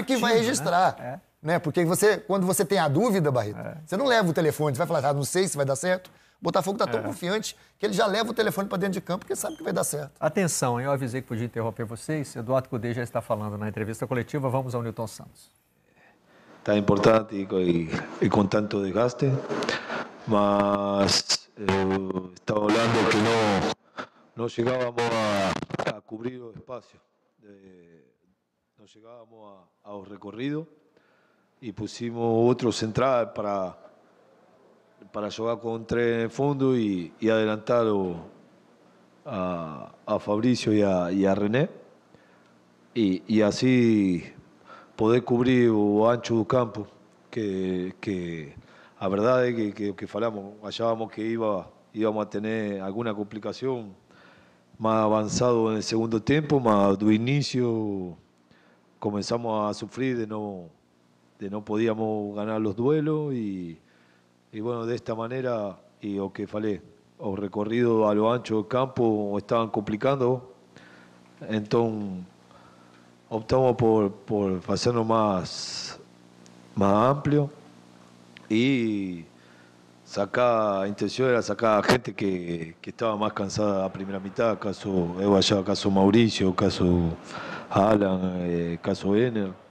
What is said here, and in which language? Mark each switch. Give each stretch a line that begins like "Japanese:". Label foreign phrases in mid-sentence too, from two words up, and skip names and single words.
Portuguese: E sabe que vai registrar. Né? Porque quando você tem a dúvida, Barreto, você não leva o telefone, você vai falar, não sei se vai dar certo. O Botafogo está tão confiante que ele já leva o telefone para dentro de campo porque sabe que vai dar certo. Atenção, eu avisei que podia interromper vocês. Eduardo Cudê já está falando na entrevista coletiva. Vamos ao Newton Santos.
Spanish: Tan importante y con tanto desgaste, mas estaba hablando que no llegábamos a cubrir los espacios, no llegábamos a recorrido y pusimos otro central para jugar con tres en el fondo y adelantar a Fabricio y a
Portuguese: René
Spanish: y así poder cubrir
Portuguese: o ancho do campo, que a verdade é que falamos, achávamos que íbamos a ter alguma complicação mais avançado no segundo tempo, mas do início começamos a sofrer de não podíamos ganhar os duelos e bueno, desta maneira, e o que falei, o recorrido
Spanish: a lo ancho
Portuguese: do campo estavam complicando, então optamos por
Spanish: hacerlo más amplio y a intención era sacar a gente que estaba más cansada a primera mitad,
Portuguese: caso Eva, caso Mauricio, caso Alan, caso Ener,